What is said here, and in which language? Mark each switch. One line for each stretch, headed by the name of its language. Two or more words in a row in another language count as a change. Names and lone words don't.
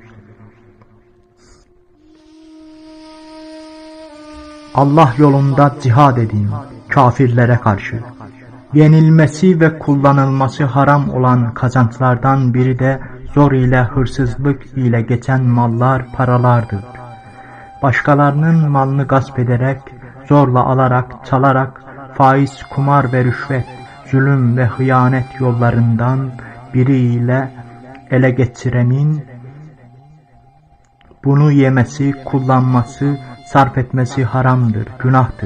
Azerbaijani: Allah yolunda cihad edin kafirlərə qarşı.
Turkish: Yenilməsi və kullanılması haram olan kazançlardan biri də zor ilə hırsızlıq ilə geçən mallar, paralardır. Başqalarının malını gasp ederek zorla alarak, çalarak, faiz, kumar ve rüşvet, zulüm ve hıyanet yollarından biriyle ele geçirenin bunu yemesi, kullanması, sarf etmesi haramdır, günahtır.